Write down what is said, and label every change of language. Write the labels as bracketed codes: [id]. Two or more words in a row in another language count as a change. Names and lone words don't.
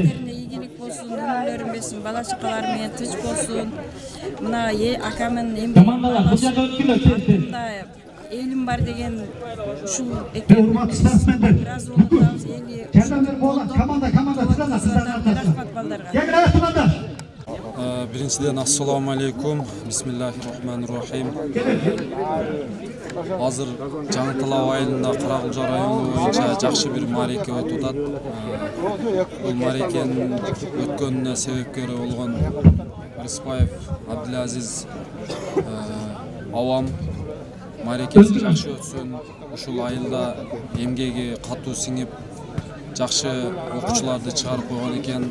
[ky] Иштерине ийгилик болсун, өмүрлөрүн берсин, бала чакалары менен тынч болсун. Мына акамын Командалар бул жака өткүлө тезде. Элим бар деген ушул Урматтуу спортсмендер. бираз улуттабыз эли. Жардамдар болот. Команда Рахмат балдарга. Кеңирээк туугандар. [ar] Биринчиден السلام عليكم، بسم الله الرحمن الرحيم. [ky] Азыр Жаңы Талап айылында Каракулжа району боюнча жакшы бир маареке өтүп атат. Бул маарекенин өткөнүнө себепкери болгон Рыспаев Абдилазиз авам маарекеси жакшы өтсүн, ушул айылда эмгеги катуу сиңип, жакшы окуучуларды чыгарып койгон экен.